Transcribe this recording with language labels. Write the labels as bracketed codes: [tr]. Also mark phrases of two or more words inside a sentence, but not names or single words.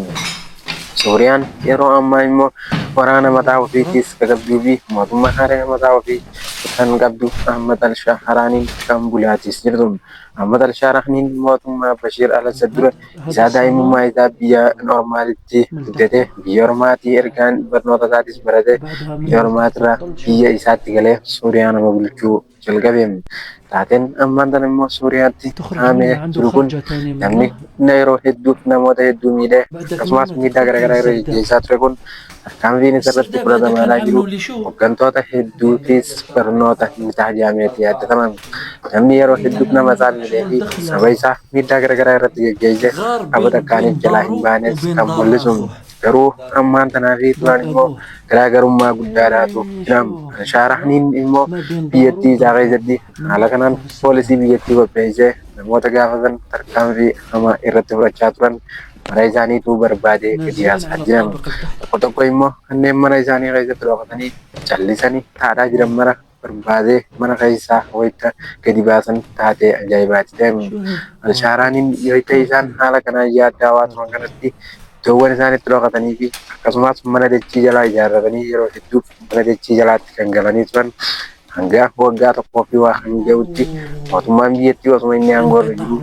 [om] Suuriyaan yeroo ammaa immoo waraana mataa ofiitis qabduu fi mootummaa haaraa mataa ofii kan qabdu Ahmad Al-Shaaraaniin kan bulaatis jirtu. Ahmad Al-Shaaraaniin mootummaa Bashiir al-Assad dura [ar] هذا [om] isaa [ar] الصالون [om] daa'imummaa isaa biyya normaalitti [ar] من [om] guddate [ar] الدفتر. [om] biyya ormaatii ergaan barnoota isaatis barate [ar] بعدها [om] biyya [ar] مثلا [om] ormaatirraa [ar] تفضل [om] biyya [ar] شوف. [om] isaatti galee Suuriyaa nama bulchuu jalqabe. Taateen ammaan tana immoo Suuriyaatti [ar] تخرج [om] haamee [ar] منها عنده [om] jiru kun [ar] خرجة تانية [om] namni [ar] مرة. [om] yeroo hedduu namoota hedduu miidhee [ar] بعد ذاك [om] akkasumas [ar] اليوم [om] miidhaa [ar] تدخل [om] garaagaraa irra [ar] السرداب. [om] gaggeessaa ture kun tarkaanfiin isarratti [ar] السرداب هذا كان [om] fudhatamaa jiru [ar] عامله لشو؟ [om] hooggantoota hedduutis barnoota mitaa jaameetii yaadataman namni yeroo hedduuf nama saallee [ar] شلون [om] fi [ar] دخله [om] saba isaa miidhaa garaagaraa irratti gaggeesse [ar] غار [om] qaba [ar] بين [om] takkaaniif jalaa hin [ar] داره [om] baanes [ar] وبين [om] kan [ar] دار [om] mul'isu [ar] أخوه. [om] garuu ammaan tanaa fi [ar] دار [om] duraan immoo [ar] أبوه. [om] garaagarummaa guddaadhaatu jira. [ar] شوف [om] Shaaraaniin immoo [ar] ما بين داره [om] biyyattii isaa [ar] ودار [om] keessatti [ar] أبوه من [om] haala kanaan [ar] مكتب [om] poolisii [ar] السرداب. [om] biyyattii qopheessee namoota gaafatan tarkaanfii hamaa irratti fudhachaa turan mana isaaniitu barbaadee gadi [ar] نازلين [om] yaasaa [ar] على [om] jiran. [ar] الطابق التحت. [om] Tokko tokko immoo kanneen mana isaanii keessatti dhokatanii callisanii taa'aa jiran mara barbaadee mana keessaa wayita gadi baasan taatee ajaa'ibaati ta'e. [ar] شو هي؟ [om] Alshaaraaniin wayita isaan haala kanaan yaaddaawaa turan kanatti iddoowwan isaan itti dhokatanii fi akkasumas mana dachii jalaa ijaarratanii yeroo hedduuf mana dachii jalaatti kan galanii turan hanga waggaa tokkoo fi waa kan ga'utti mootummaan biyyattii osuma inni aangoo irra [ar] انقطع